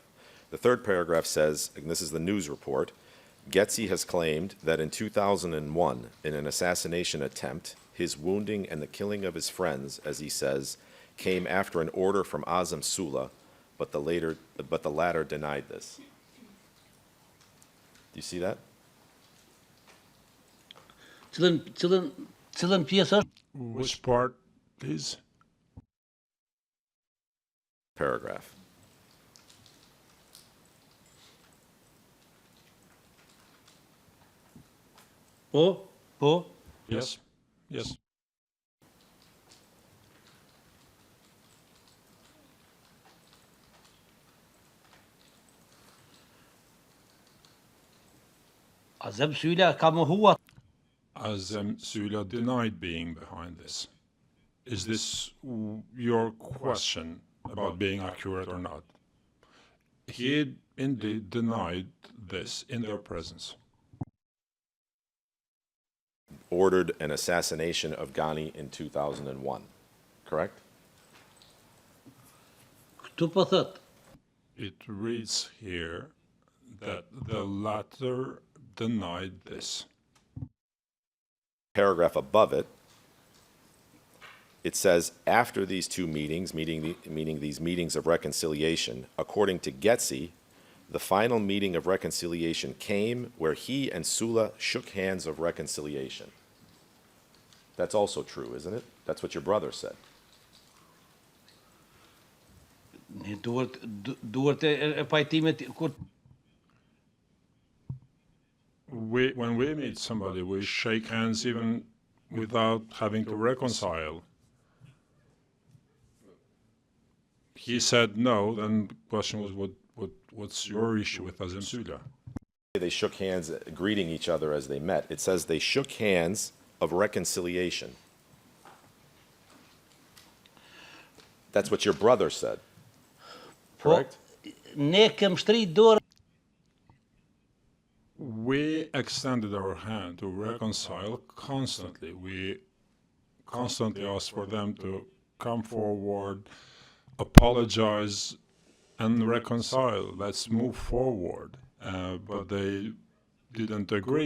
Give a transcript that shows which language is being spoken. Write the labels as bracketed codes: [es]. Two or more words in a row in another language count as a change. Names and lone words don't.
[en] The third paragraph says, and this is the news report, Thaçi has claimed that in 2001, in an assassination attempt, his wounding and the killing of his friends, as he says, came after an order from Azam Sula, but the latter denied this. Do you see that? [sq] Cilën pjesë është? [en] Which part, please? Paragraph. [sq] Po? [en] Yes. Yes. [sq] Azam Sula ka mohuar. [en] Azam Sula denied being behind this. Is this your question about being accurate or not? He indeed denied this in their presence. Ordered an assassination of Ghani in 2001, correct? [sq] Këtu po thot, [en] It reads here that the latter denied this. Paragraph above it, it says, after these two meetings, meaning these meetings of reconciliation, according to Thaçi, the final meeting of reconciliation came where he and Sula shook hands of reconciliation. That's also true, isn't it? That's what your brother said. [sq] ne duhet e pajtimet kur [en] When we meet somebody, we shake hands even without having to reconcile. He said no, then the question was, what's your issue with Azam Sula? They shook hands, greeting each other as they met. It says they shook hands of reconciliation. That's what your brother said. Correct? [sq] ne kem shtrit dorë. [en] We extended our hand to reconcile constantly. We constantly asked for them to come forward, apologize, and reconcile. Let's move forward. But they didn't agree.